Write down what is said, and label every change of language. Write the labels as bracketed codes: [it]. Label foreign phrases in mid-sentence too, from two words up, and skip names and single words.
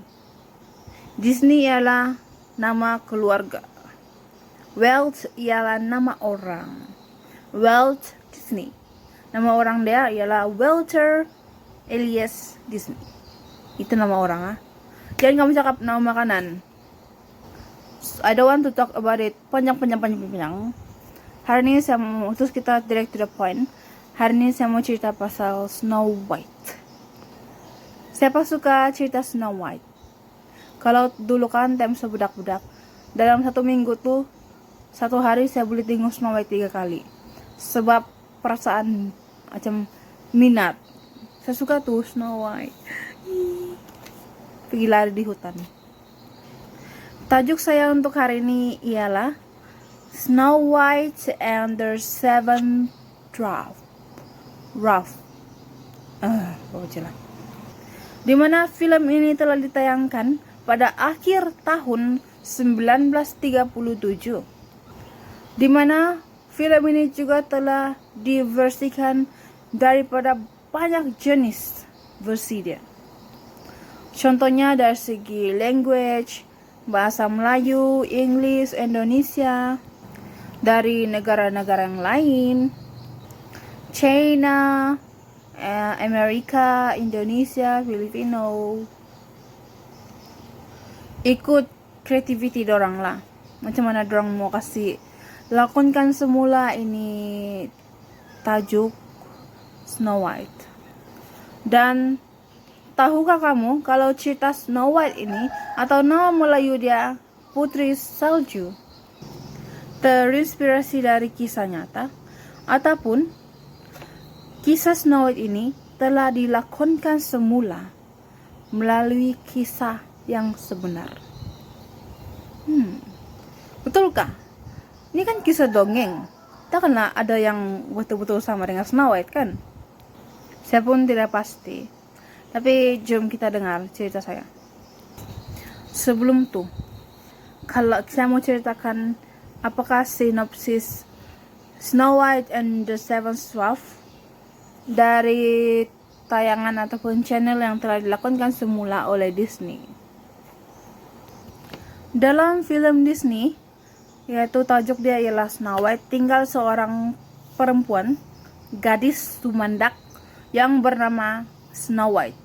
[ms] Disney ialah nama keluarga, Walt ialah nama orang. Walt Disney, nama orang dia ialah Walter Elias Disney. Itu nama orang Jangan kamu cakap nama makanan. [en] I don't want to talk about it panjang. [ms] Hari ini saya mau terus kita [en] direct to the point. [ms] Hari ini saya mau cerita pasal Snow White. Siapa suka cerita Snow White? Kalau dulu kan time sebudak-budak, dalam 1 minggu tuh, 1 hari saya boleh tengok Snow White 3 kali. Sebab perasaan macam minat. Saya suka tuh Snow White. Pergi lari di hutan. Tajuk saya untuk hari ini ialah Snow White and the Seven Dwarfs. Di mana film ini telah ditayangkan pada akhir tahun 1937. Di mana film ini juga telah diversikan daripada banyak jenis versi dia. Contohnya dari segi language, bahasa Melayu, English, Indonesia, dari negara-negara yang lain, China, Amerika, Indonesia, Filipino. Ikut creativity dorang lah. Macam mana dorang mau kasih lakonkan semula ini tajuk Snow White. Dan tahukah kamu kalau cerita Snow White ini atau nama Melayu dia Putri Salju terinspirasi dari kisah nyata ataupun kisah Snow White ini telah dilakonkan semula melalui kisah yang sebenar. Betulkah? Ini kan kisah dongeng. Takkanlah ada yang betul-betul sama dengan Snow White kan? Saya pun tidak pasti. Tapi jom kita dengar cerita saya. Sebelum tuh, kalau saya mau ceritakan apakah sinopsis Snow White and the Seven Dwarfs dari tayangan ataupun channel yang telah dilakukan semula oleh Disney. Dalam film Disney, yaitu tajuk dia ialah Snow White, tinggal seorang perempuan, gadis tumandak yang bernama Snow White.